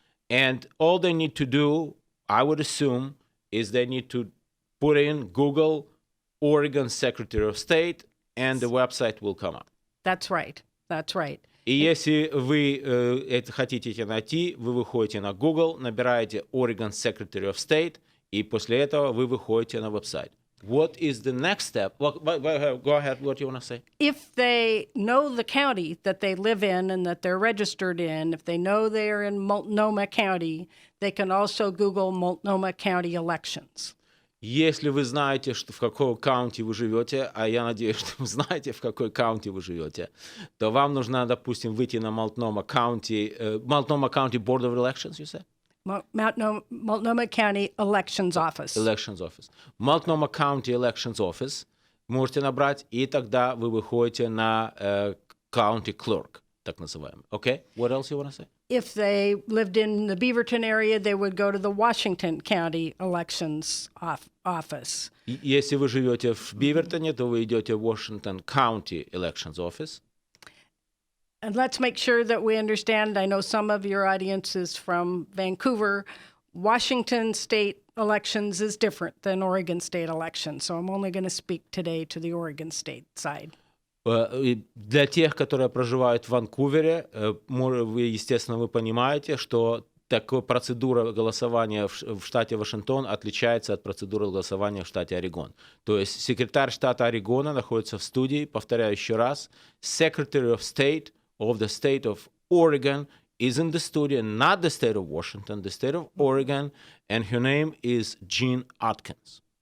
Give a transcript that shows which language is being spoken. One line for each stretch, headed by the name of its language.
English: And all they need to do, I would assume, is they need to put in Google Oregon Secretary of State, and the website will come up. That's right. That's right.
Russian: И если вы это хотите найти, вы выходите на Google, набираете Oregon Secretary of State, и после этого вы выходите на веб-сайт.
English: What is the next step? Go ahead. What do you want to say? If they know the county that they live in and that they're registered in, if they know they're in Multnomah County, they can also Google Multnomah County elections.
Russian: Если вы знаете, что в каком каунти вы живете, а я надеюсь, что вы знаете, в какой каунти вы живете, то вам нужно, допустим, выйти на Multnomah County Board of Elections,
English: you said? Multnomah County Elections Office. Elections Office.
Russian: Multnomah County Elections Office можете набрать, и тогда вы выходите на County Clerk, так называемый.
English: Okay? What else you want to say? If they lived in the Beaverton area, they would go to the Washington County Elections Office.
Russian: Если вы живете в Бивертоне, то вы идете в Washington County Elections Office.
English: And let's make sure that we understand, I know some of your audience is from Vancouver. Washington state elections is different than Oregon state elections, so I'm only going to speak today to the Oregon state side.
Russian: Для тех, которые проживают в Ванкувере, вы, естественно, вы понимаете, что такая процедура голосования в штате Вашингтон отличается от процедуры голосования в штате Орегон. То есть секретарь штата Орегона находится в студии, повторяю еще раз,
English: Secretary of State of the state of Oregon is in the studio, not the state of Washington, the state of Oregon, and her name is Jean Atkins.